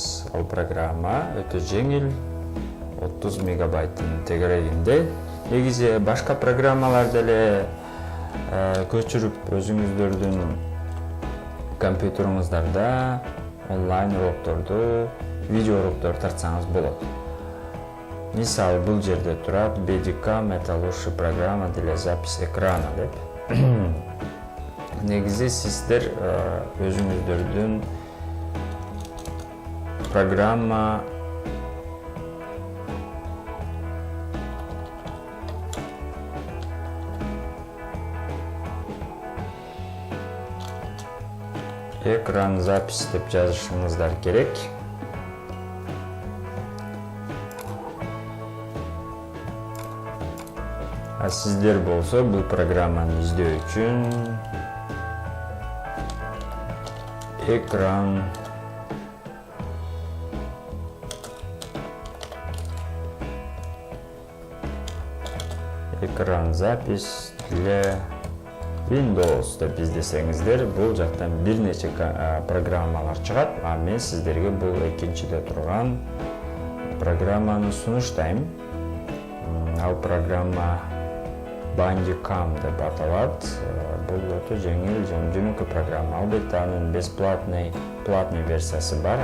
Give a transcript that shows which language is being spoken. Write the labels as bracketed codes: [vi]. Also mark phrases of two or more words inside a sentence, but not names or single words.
[ky] Ал программа өтө жеңил, 30 мегабайттын тегерегинде. Негизи башка программалар деле көчүрүп өзүңүздөрдүн компьютериңиздарда онлайн урокторду, видео уроктор тартсаңыз болот. Мисалы, бул жерде турат Bandicam [ru] это лучшая программа для записи экрана [ky] деп. Негизи сиздер өзүңүздөрдүн программа экран запись деп жазышыңыздар керек. А сиздер болсо бул программаны издөө үчүн экран запись для Windows деп издесеңиздер, бул жактан бир нече программалар чыгат. А мен сиздерге бул экинчиде турган программаны сунуштайм. Ал программа Bandicam деп аталат. Бул өтө жеңил, жөнөкөй программа. Албетте анын бесплатный версиясы бар.